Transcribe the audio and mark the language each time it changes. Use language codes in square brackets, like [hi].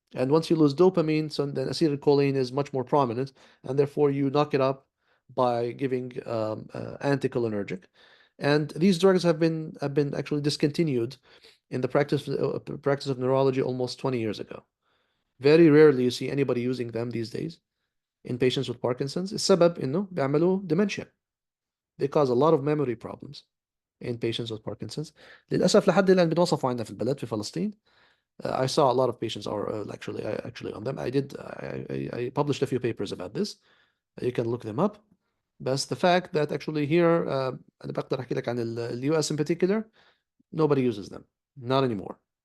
[en] And once you lose dopamine, so then acetylcholine is much more prominent, and therefore you knock it up by giving anticholinergic. And these drugs have been actually discontinued in the practice of neurology almost 20 years ago. Very rarely you see anybody using them these days in patients with Parkinson's. [ar] السبب إنه بيعملوا dementia. [en] They cause a lot of memory problems in patients with Parkinson's. [ar] للأسف لحد الآن بنوصفوا عندنا في البلد في فلسطين [en] I saw a lot of patients are actually on them. I published a few papers about this. You can look them up. But the fact that actually here [ar] أنا بقدر أحكي لك عن ال [en] US in particular, nobody uses them, not anymore.